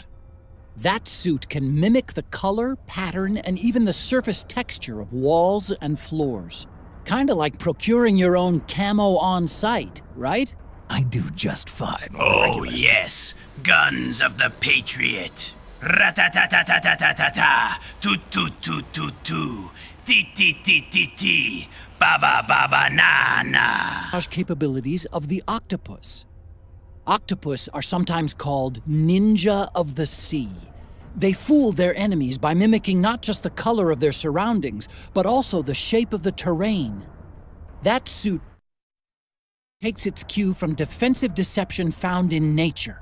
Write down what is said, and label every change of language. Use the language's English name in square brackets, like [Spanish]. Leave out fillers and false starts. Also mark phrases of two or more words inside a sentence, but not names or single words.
[English] That suit can mimic the color, pattern, and even the surface texture of walls and floors. Kinda like procuring your own camo on site, right? I do just fine with Oh, yes. Guns of the Patriot. Rat-ta-ta-ta-ta-ta-ta-ta. Toot-toot-toot-toot-toot. Tee-tee-tee-tee-tee. Ba-ba-ba-ba-na-na. Capabilities of the octopus. Octopus are sometimes called ninja of the sea. They fool their enemies by mimicking not just the color of their surroundings, but also the shape of the terrain. That suit takes its cue from defensive deception found in nature.